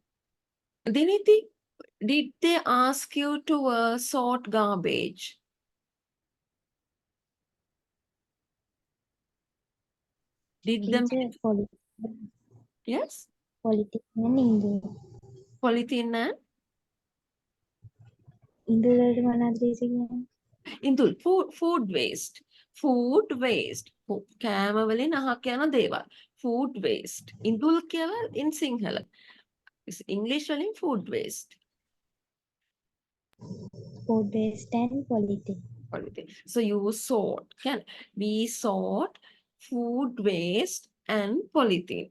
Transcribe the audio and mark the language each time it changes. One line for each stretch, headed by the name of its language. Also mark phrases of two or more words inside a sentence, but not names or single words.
English: Diniti, did they ask you to sort garbage? Did them? Teacher, Yes, politics and English. polythene and
Sinhala: ඉන්දුවලට මොනවද කියන්නේ?
English: Indul, food waste. Food waste.
Sinhala: කෑම වලින් අහක් යන දේවල්.
English: Food waste. Indul කියලා in Sinhala. English වලින් food waste. Food waste and politics. Polythene. So you sort. We sort food waste and polythene.